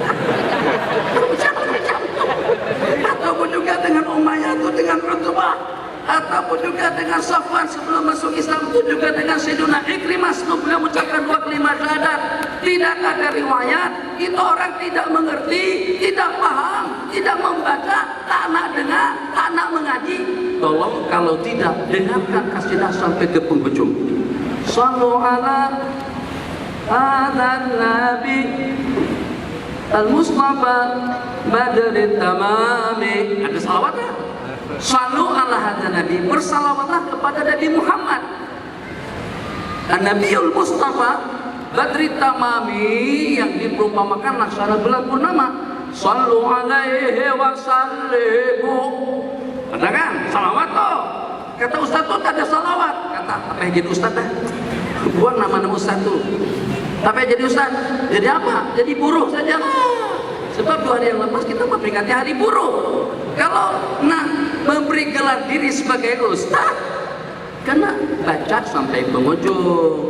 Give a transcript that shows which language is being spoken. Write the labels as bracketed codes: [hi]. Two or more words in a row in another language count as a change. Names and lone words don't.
[ms] Ataupun juga dengan Umayyah itu dengan Utbah, ataupun juga dengan Safwan sebelum masuk Islam, itu juga dengan Sayyidina Ikrimah sebelum beliau mengucapkan 2 kalimat syahadat. Tidak ada riwayat, itu orang tidak mengerti, tidak paham, tidak membaca, tak nak dengar, tak nak mengaji. Tolong kalau tidak, dengarkan kasidah sampai ke penghujung. [ar] صلوا على هذا النبي المصطفى بدر التمام. [ms] Ada salawatnya. [ar] صلوا على هذا النبي, [ms] bersalawatlah kepada Nabi Muhammad [ar] النبي المصطفى بدر التمام, [ms] yang diperumpamakan laksana bulan purnama. [ar] صلوا عليه وسلموا. [ms] Ada kan? Salawat toh. Kata Ustaz tuh tak ada salawat. Kata, apa yang jadi Ustaz dah? Buang nama-nama Ustaz tuh. Apa yang jadi Ustaz? Jadi apa? Jadi buruh saja. Sebab 2 hari yang lepas kita memperingati hari buruh. Kalau nak memberi gelar diri sebagai Ustaz, kena baca sampai penghujung.